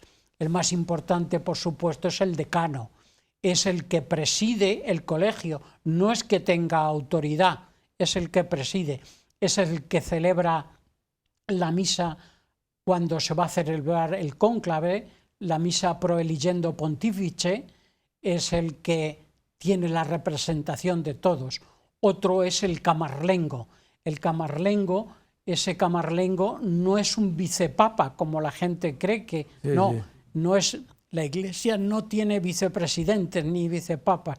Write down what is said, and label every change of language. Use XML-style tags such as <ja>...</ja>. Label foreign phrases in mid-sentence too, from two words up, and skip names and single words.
<es>El más importante, por supuesto, es el decano. Es el que preside el colegio. No es que tenga autoridad, es el que preside. Es el que celebra la misa cuando se va a celebrar el cónclave, la misa</es> <la>pro eligendo pontifice,</la> <es>es el que tiene la representación de todos. Otro es el camarlengo. El camarlengo, ese camarlengo no es un vicepapa, como la gente cree que no es. La Iglesia no tiene vicepresidentes ni vicepapas.</es>